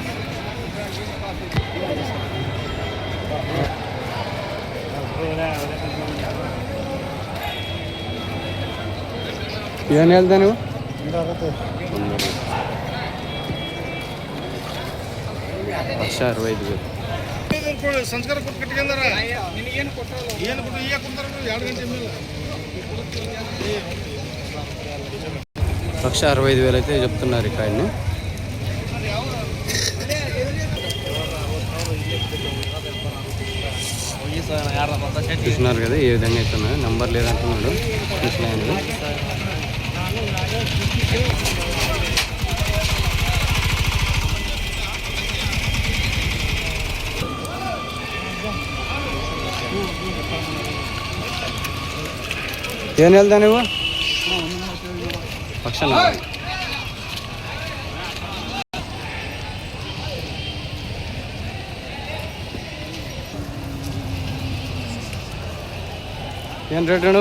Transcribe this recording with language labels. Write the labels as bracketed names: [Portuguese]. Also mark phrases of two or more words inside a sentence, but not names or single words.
[Kannada] ಏನು ಹೇಳ್ದೆ ನೀವು? 1,65,000 ಸಂಸ್ಕಾರ ಕೊಟ್ಟು ಕಟ್ಕೊಂಡಾರ. ಏನು ಕೊಟ್ಟರು ಈಗ ಕೊಡ್ತಾರ 2 ಗಂಟೆ ಮೇಲೆ. [Telugu] 1,65,000 అయితే చెప్తున్నారు ఈ కాయని. చూస్తున్నారు కదా ఏ విధంగా అయితే ఉన్నాయో. నంబర్ లేదంటున్నాడు ముసలాయన. [Kannada] ಏನು ಹೇಳ್ದ ನೀವು? 1,40,000. ಏನು ರೇಟ್ ಅಣ್ಣ?